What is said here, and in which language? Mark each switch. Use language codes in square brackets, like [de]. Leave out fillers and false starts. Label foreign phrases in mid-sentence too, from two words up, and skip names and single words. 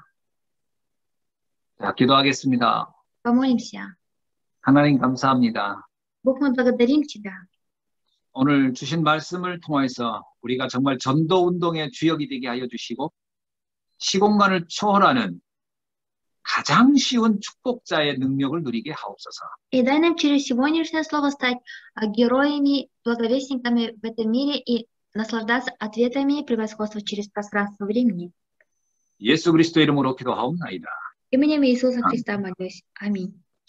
[ko] 자, 기도하겠습니다. [ru] Помолимся. [ko] 하나님 감사합니다. [ru] Бог, мы благодарим Тебя. [ko] 오늘 주신 말씀을 통해서 우리가 정말 전도 운동의 주역이 되게 하여 주시고 시공간을 초월하는 가장 쉬운 축복자의 능력을 누리게 하옵소서. [ru] И дай нам через сегодняшнее слово стать героями, благовестниками в этом мире и наслаждаться ответами превосходства через пространство времени. [ko] 예수 그리스도 이름으로 기도하옵나이다. [ru] Именем Иисуса Христа молюсь. Аминь.